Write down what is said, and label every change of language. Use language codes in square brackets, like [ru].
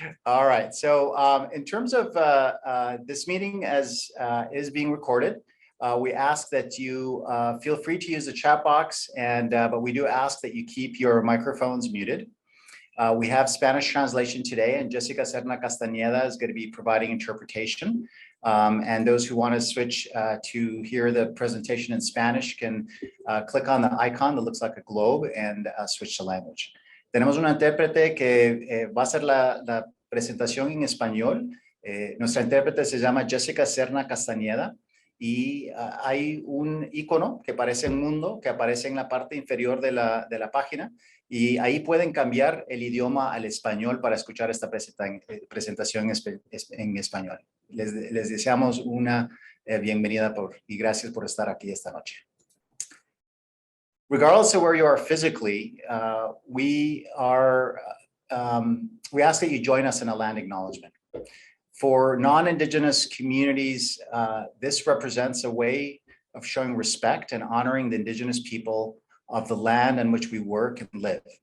[en] All right, so in terms of this meeting as is being recorded, we ask that you feel free to use the chat box, and but we do ask that you keep your microphones muted. We have Spanish translation today, and Jessica Serna Castañeda is going to be providing interpretation. And those who want to switch to hear the presentation in Spanish can click on the icon that looks like a globe and switch to language. [es] Tenemos una intérprete que va a hacer la presentación en español. Nuestra intérprete se llama Jessica Serna Castañeda y hay un icono que parece un mundo que aparece en la parte inferior de la página y ahí pueden cambiar el idioma al español para escuchar esta presentación en español. Les deseamos una bienvenida y gracias por estar aquí esta noche. [en] Regardless of where you are physically, we ask that you join us in a land acknowledgement. For non-Indigenous communities, this represents a way of showing respect and honoring the Indigenous people of the land on which we work and live.